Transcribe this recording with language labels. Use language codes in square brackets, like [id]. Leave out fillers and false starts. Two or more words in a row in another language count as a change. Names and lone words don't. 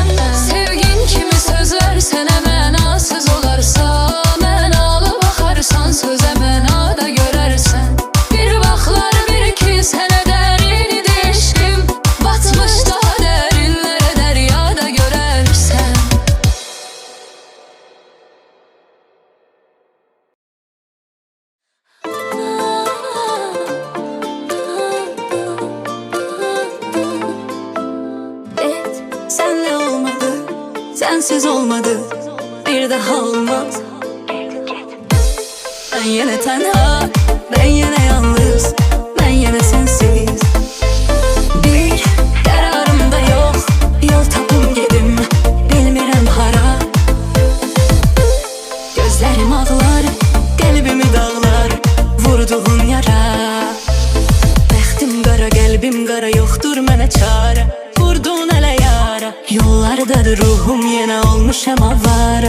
[az] Sevgin kimi sözlər sənə mənasız olarsa, mənalı baxarsan sözə mənada görərsən. Bir vaxtlar bir ki sənə dərin idi eşqim, batmış daha dərinlərə dəryada görərsən. [tr] Et, senle olmadı, sensiz olmadı, bir daha olmaz. Ben yine tenha, ben yine yalnız, ben yine sensiz. Bir kararım da yok, [az] yol tapım gedim, bilmirəm hara. [tr] Gözlerim ağlar, kalbimi dağlar, vurduğun yara. [az] Bəxtim qara, qəlbim qara, yoxdur mənə çare. Vurdun ələ yara, yollardadır ruhum, yenə olmuşam avara.